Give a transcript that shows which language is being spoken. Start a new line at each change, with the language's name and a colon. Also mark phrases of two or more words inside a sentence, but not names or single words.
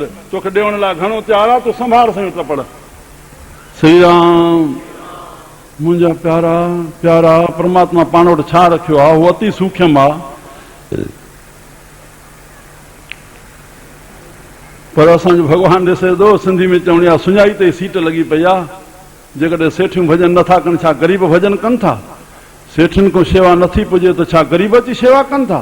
Sindhi: तोखे ॾियण लाइ घणो तयारु आहे, तूं संभार सही त पढ़। श्री राम। मुंहिंजा प्यारा प्यारा, परमात्मा पाण वटि छा रखियो आहे उहो अति सूक्ष्म आहे। पर असांजो भॻवानु ॾिसे थो, सिंधी में चवणी आहे सुञाई ते सीट लॻी पई आहे। जेकॾहिं सेठियूं भॼन नथा कनि, छा ग़रीब भॼन कनि था? सेठियुनि खां शेवा नथी पुॼे त छा ग़रीब अची शेवा कनि था?